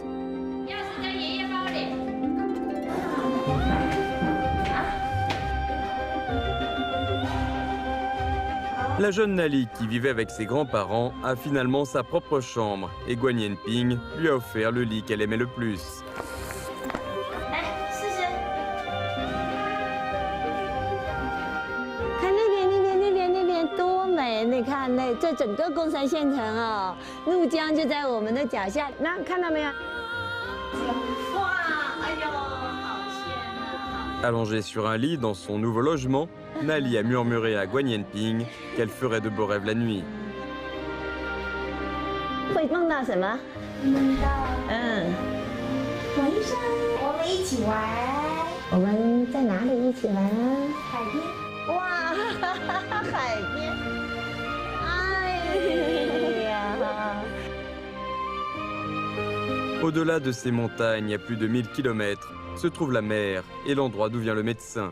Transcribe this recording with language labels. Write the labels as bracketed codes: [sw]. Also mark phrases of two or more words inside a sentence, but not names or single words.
[fr] La jeune Nali, qui vivait avec ses grands-parents, a finalement sa propre chambre et Guan Yanping lui a offert le lit qu'elle aimait le plus. [zh] 你看那这整个贡山县城啊，怒江就在我们的脚下，那看到没有？哇，哎呦，好险啊！ [fr] Allongée sur un lit dans son nouveau logement, Nali a murmuré à Guan Yanping qu'elle ferait de beaux rêves la nuit. [zh] 会梦到什么？梦到晚上我们一起玩。我们在哪里一起玩？海边。哇，海边。 [fr] Au-delà de ces montagnes, à plus de 1000 km, se trouve la mer et l'endroit d'où vient le médecin.